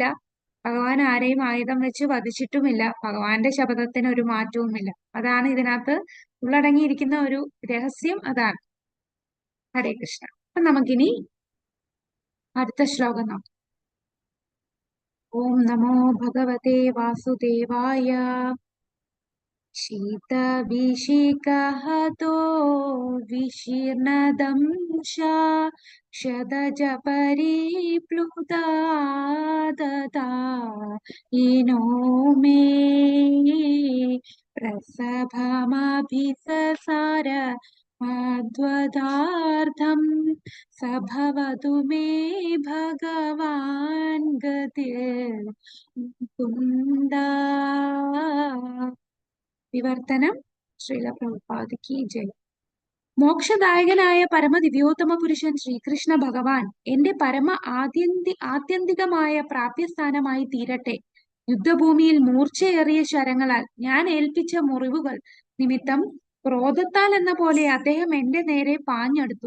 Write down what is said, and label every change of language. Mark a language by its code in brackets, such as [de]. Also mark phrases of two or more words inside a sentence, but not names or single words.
[ml] ഭഗവാൻ ആരെയും ആയുധം വെച്ച് വധിച്ചിട്ടുമില്ല. ഭഗവാന്റെ ശബ്ദത്തിന് ഒരു മാറ്റവുമില്ല. അതാണ് ഇതിനകത്ത് ഉള്ളടങ്ങിയിരിക്കുന്ന ഒരു രഹസ്യം. അതാണ്. [sa] ഹരേ കൃഷ്ണ. [ml] അപ്പൊ നമുക്കിനി അടുത്ത ശ്ലോകം നോക്കാം. [sa] ഓം നമോ ഭഗവതേ വാസുദേവായ. शीतविशिखहतो विशीर्णदंशा क्षदज परिप्लुता दता येनो मे प्रसभमभिससार मध्वदार्थं स भवतु मे भगवान् गतिर् कुन्दा. [hi] വിവർത്തനം. श्रील प्रभुपाद की जय. [ml] മോക്ഷദായകനായ പരമദിവ്യോത്തമ പുരുഷൻ ശ്രീകൃഷ്ണ ഭഗവാൻ എന്റെ പരമ ആത്യന്തികമായ പ്രാപ്യസ്ഥാനമായി തീരട്ടെ. യുദ്ധഭൂമിയിൽ മൂർച്ചയേറിയ ശരങ്ങളാൽ ഞാൻ ഏൽപ്പിച്ച മുറിവുകൾ നിമിത്തം ക്രോധത്താൽ എന്ന പോലെ അദ്ദേഹം എന്റെ നേരെ പാഞ്ഞെടുത്തു.